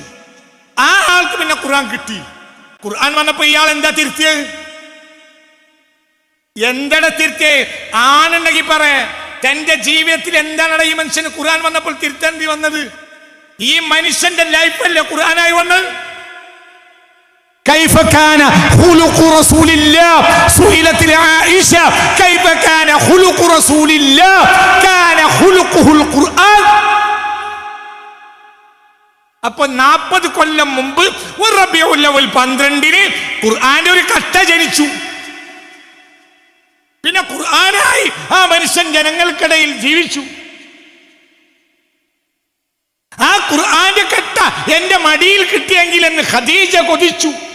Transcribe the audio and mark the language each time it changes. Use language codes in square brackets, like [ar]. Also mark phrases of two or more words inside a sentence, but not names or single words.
[ml] ആ ആൾക്ക് പിന്നെ ഖുർആൻ കിട്ടി. ഖുർആൻ വന്നപ്പോ ഇയാൾ എന്താ തിരുത്തിയത്? എന്താണ് തിരുത്തിയത്? ആണെന്നുണ്ടെങ്കിൽ പറയാ, തന്റെ ജീവിതത്തിൽ എന്താണ് ഈ മനുഷ്യന് ഖുർആൻ വന്നപ്പോൾ തിരുത്തേണ്ടി വന്നത്? ഈ മനുഷ്യന്റെ ലൈഫല്ലേ ഖുർആനായി വന്നത്? [ar] كيف كان خلق رسول الله سئلت عائشة كيف كان خلق رسول الله كان خلقه القرآن. [ml] അപ്പൊ 40 കൊല്ലം മുമ്പ് റബീഉൽ അവ്വൽ 12 ഖുർആന്റെ ഒരു കട്ട ജനിച്ചു. പിന്നെ ഖുർആനായി ആ മനുഷ്യൻ ജനങ്ങൾക്കിടയിൽ ജീവിച്ചു. ആ ഖുർആന്റെ കട്ട എന്റെ മടിയിൽ കിട്ടിയെങ്കിൽ എന്ന് ഖദീജ കൊതിച്ചു.